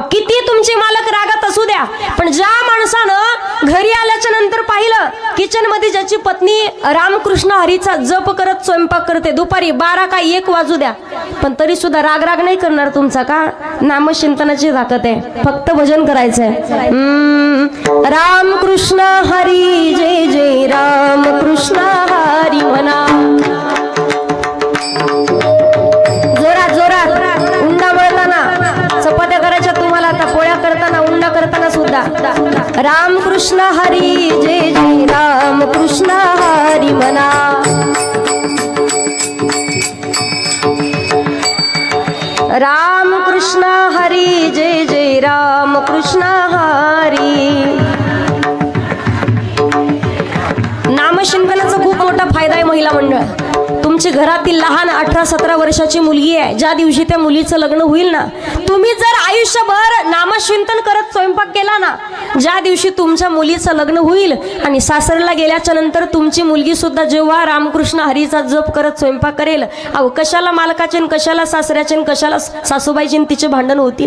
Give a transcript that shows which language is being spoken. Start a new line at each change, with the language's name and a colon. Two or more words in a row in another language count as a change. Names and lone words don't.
Marathi: किती तुमचे मालक रागात असू द्या, पण ज्या माणसानं घरी आल्याच्या नंतर पाहिलं किचन मध्ये ज्याची पत्नी रामकृष्ण हरीचा जप करत स्वयंपाक करते, दुपारी 12 का 1 वाजू द्या, पण तरी सुद्धा राग नाही करणार तुमचा. का? नामचिंतनाची ताकद आहे. फक्त भजन करायचंय. राम कृष्ण हरी जय जय राम कृष्ण हरी म्हणा. जोरात जोरात. उंडा वळताना, चपात्या करायच्या तुम्हाला, आता पोळ्या करताना, उंडा करताना सुद्धा राम कृष्ण हरी जय जय राम कृष्ण हरी म्हणा. राम कृष्ण हरी जय जय राम कृष्ण हरी. नामचिंतनाचा खूप मोठा फायदा आहे महिला मंडळ. तुमची घरातील लहान 18-17 वर्षाची मुलगी आहे, ज्या दिवशी त्या मुलीचं लग्न होईल ना, तुम्ही जर आयुष्यभर नामचिंतन करत स्वयंपाक केला ना, ज्या दिवशी तुमच्या मुलीचं लग्न होईल आणि सासरला गेल्याच्या नंतर तुमची मुलगी सुद्धा जेव्हा रामकृष्ण हरीचा जप करत स्वयंपाक करेल, अहो कशाला मालकाचे कशाला सासऱ्याचे कशाला सासूबाईचे तिचे भांडण होतील.